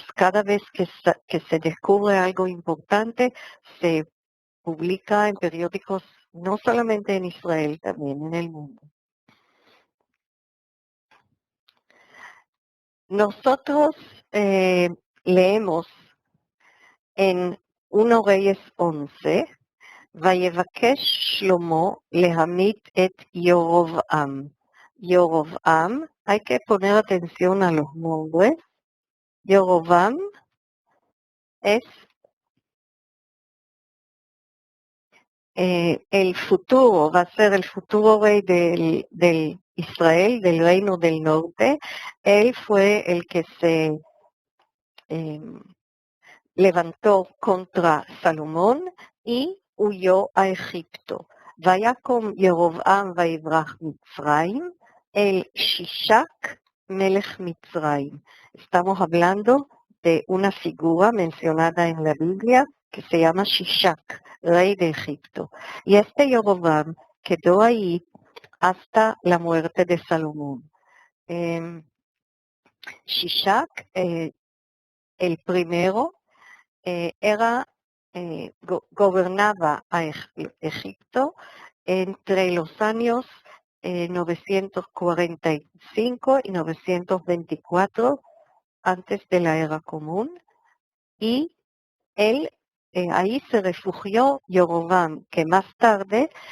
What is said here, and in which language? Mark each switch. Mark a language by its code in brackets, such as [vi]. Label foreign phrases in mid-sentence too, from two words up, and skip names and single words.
[es] Cada vez que se descubre algo importante, se publica en periódicos no solamente en Israel, también en el mundo. Nosotros leemos en 1 Reyes 11, [he] ויבקש שלמה להמית את ירבעם. [es] Yorovam, hay que poner atención a los nombres. Yorovam es el futuro, va a ser el futuro rey del Israel, del reino del norte. Él fue el que se levantó contra Salomón y huyó a Egipto. [he] ויקום ירבעם ויברח מצרים אל שישק מלך מצרים. [es] Estamos hablando de una figura mencionada en la Biblia que se llama Shishak, rey de Egipto. Y este Yorovam quedó ahí hasta la muerte de Salomón. Shishak, el primero, gobernaba a Egipto entre los años 945 y 924 antes de la era común, y él ahí se refugió Yorovam, que más tarde